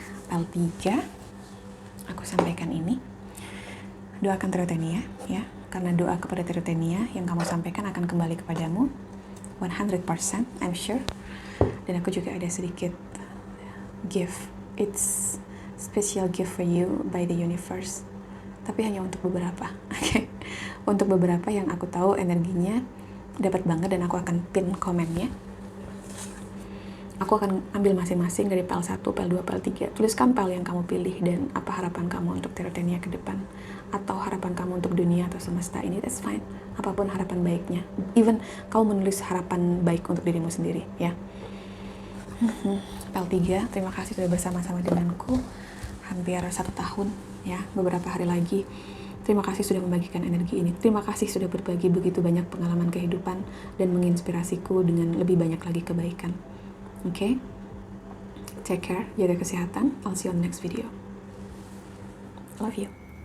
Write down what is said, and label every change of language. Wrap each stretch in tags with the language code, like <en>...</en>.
<id>Pel 3, aku sampaikan ini. Doakan Tirotenia, ya. Karena doa kepada Tirotenia yang kamu sampaikan akan kembali kepadamu 100%,</id> <en>I'm sure.</en> <id>Dan aku juga ada sedikit gift.</id> <en>It's special gift for you by the universe.</en> <id>Tapi hanya untuk beberapa, oke? Untuk beberapa yang aku tahu energinya dapat banget dan aku akan pin komennya. Aku akan ambil masing-masing dari PEL 1, PEL 2, PEL 3. Tuliskan PEL yang kamu pilih dan apa harapan kamu untuk Tirotenia ke depan. Atau harapan kamu untuk dunia atau semesta ini,</id> <en>that's fine.</en> <id>Apapun harapan baiknya. Even kamu menulis harapan baik untuk dirimu sendiri, ya. PEL 3, terima kasih sudah bersama-sama denganku. Hampir 1 tahun, ya. Beberapa hari lagi. Terima kasih sudah membagikan energi ini. Terima kasih sudah berbagi begitu banyak pengalaman kehidupan dan menginspirasiku dengan lebih banyak lagi kebaikan.</id> <en>Okay? Take care,</en> <id>jaga kesehatan.</id> <en>I'll see you on the next video. Love you.</en>